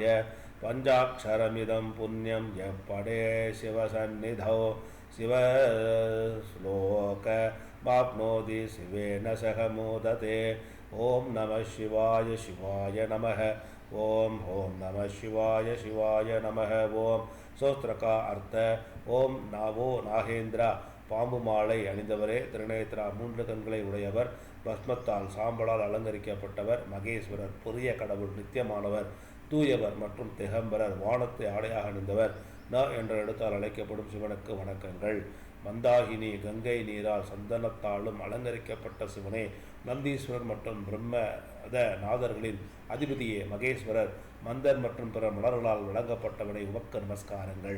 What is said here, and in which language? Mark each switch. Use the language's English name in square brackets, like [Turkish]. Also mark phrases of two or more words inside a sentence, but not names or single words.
[Sanskrit] पंचाक्षरमिदं पुण्यं यः पठे शिवसन्निधौ शिवश्लोकमाप्नोति शिवेन सह मोदते. ओम नमः शिवाय शिवाय नमः ओम ओम नमः शिवाय शिवाय नमः ओम. [Tamil] ஸ்தோத்திர [Hindi] का अर्थ [Sanskrit] ओम नावो नागेंद्रा [Tamil] பாம்பு மாலை அணிந்தவரே, திருநேத்ரா 3 கண்களை உடையவர், பஸ்மத்தால் சாம்பலால் அலங்கரிக்கப்பட்டவர், மகேஸ்வரர் பொரிய கடவுள், நித்தியமானவர், தூயவர் மற்றும் திகம்பரர், வானத்தை ஆடையாக அணிந்தவர், ந என்ற இடத்தால் அழைக்கப்படும் சிவனுக்கு வணக்கங்கள். மந்தாகினி கங்கை நீரால் சந்தனத்தாலும் அலங்கரிக்கப்பட்ட சிவனே, நந்தீஸ்வரர் மற்றும் பிரம்மத நாதர்களின் அதிபதியே, மகேஸ்வரர், மந்தர் மற்றும் பிற மலர்களால் வழங்கப்பட்டவனை உமக்கு நமஸ்காரங்கள்.